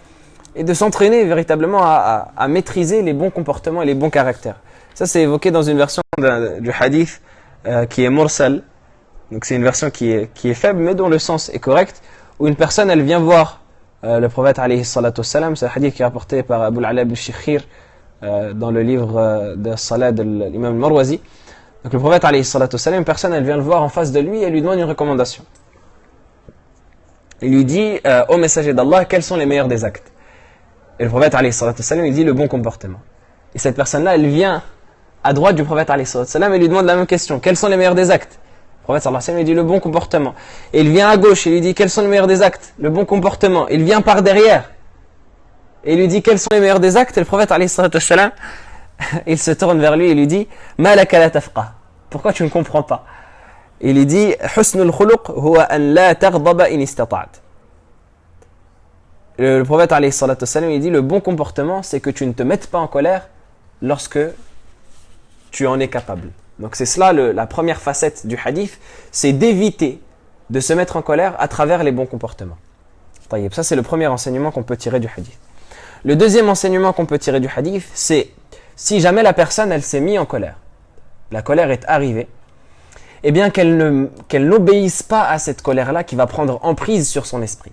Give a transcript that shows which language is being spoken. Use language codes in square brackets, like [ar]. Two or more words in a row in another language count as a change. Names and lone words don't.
[fr] Et de s'entraîner véritablement à maîtriser les bons comportements et les bons caractères. Ça c'est évoqué dans une version du hadith qui est mursal. Donc c'est une version qui est faible mais dont le sens est correct. Où une personne elle vient voir le prophète [ar] عليه الصلاة والسلام. [fr] C'est un hadith qui est rapporté par Abu al-Ala al-Shikhir dans le livre de Salat de l'imam al-Marwazi. Donc le prophète [ar] عليه الصلاة والسلام, [fr] une personne elle vient le voir en face de lui et elle lui demande une recommandation. Il lui dit ô messager d'Allah, quels sont les meilleurs des actes? Et le prophète [ar] عليه الصلاة والسلام, [fr] il dit le bon comportement. Et cette personne-là, elle vient à droite du prophète [ar] عليه الصلاة والسلام [fr] et lui demande la même question. Quels sont les meilleurs des actes? Le prophète [ar] صلى الله عليه وسلم, [fr] il dit le bon comportement. Et il vient à gauche et lui dit quels sont les meilleurs des actes? Le bon comportement. Il vient par derrière et il lui dit quels sont les meilleurs des actes? Et le prophète [ar] عليه الصلاة والسلام, [fr] il se tourne vers lui et lui dit [ar] ما لك لا تفقه. [fr] Pourquoi tu ne comprends pas? Il lui dit [ar] حسن الخلق هو أن لا تغضب إن استطعت. [fr] Le prophète [ar] عليه الصلاة والسلام, [fr] il dit le bon comportement, c'est que tu ne te mettes pas en colère lorsque tu en es capable. Donc c'est cela la première facette du hadith, c'est d'éviter de se mettre en colère à travers les bons comportements. Ça c'est le premier enseignement qu'on peut tirer du hadith. Le deuxième enseignement qu'on peut tirer du hadith, c'est si jamais la personne elle s'est mise en colère, la colère est arrivée, eh bien qu'elle n'obéisse pas à cette colère-là qui va prendre emprise sur son esprit.